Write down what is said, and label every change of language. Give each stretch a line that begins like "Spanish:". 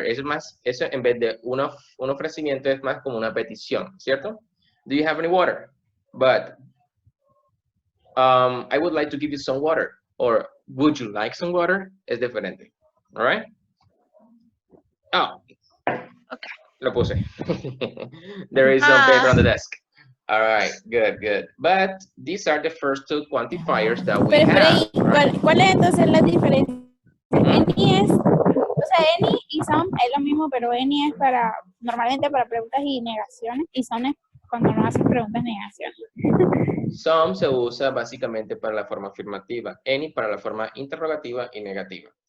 Spanish: Eso es más, eso en vez de un ofrecimiento es más como una petición, ¿cierto?
English: Do you have any water? But I would like to give you some water. Or would you like some water?
Spanish: Es diferente.
English: All right? Oh. Okay.
Spanish: Lo puse.
English: There is some paper on the desk. All right, good. But these are the first 2 quantifiers that we
Spanish: Pero
English: have.
Spanish: espera, ¿cuál es entonces la diferencia? Any es, o sea, any y some es lo mismo, pero any es normalmente para preguntas y negaciones, y some es cuando no haces preguntas y negaciones. Some se usa básicamente para la forma afirmativa, any para la forma interrogativa y negativa.